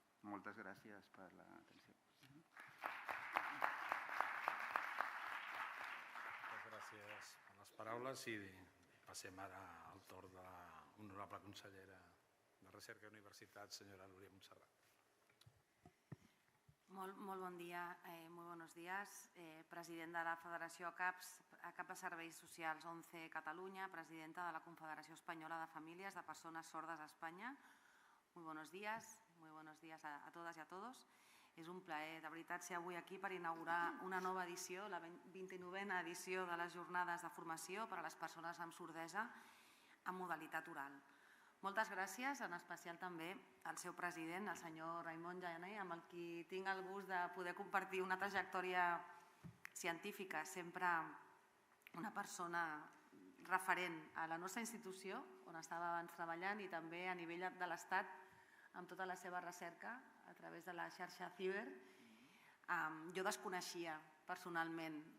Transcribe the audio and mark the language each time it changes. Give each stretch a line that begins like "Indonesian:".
Catalan: Moltes gràcies per l'atenció. Moltes gràcies per les paraules i passem ara al torn de l'honorable consellera de Recerca i Universitats, senyora Núria Montserrat. Molt bon dia,
Spanish: muy buenos días.
Catalan: President de la Federació CAP de Serveis Socials 11 Catalunya, presidenta de la Confederació Espanyola de Famílies de Persones Sordes a Espanya.
Spanish: Muy buenos días a todas y a todos.
Catalan: És un plaer, de veritat, ser avui aquí per inaugurar una nova edició, la 29a edició de les jornades de formació per a les persones amb sordesa en modalitat oral. Moltes gràcies, en especial també al seu president, el senyor Raimon Janer, amb el qui tinc el gust de poder compartir una trajectòria científica, sempre una persona referent a la nostra institució, on estava abans treballant, i també a nivell de l'Estat, amb tota la seva recerca a través de la xarxa Ciber. Jo desconeixia personalment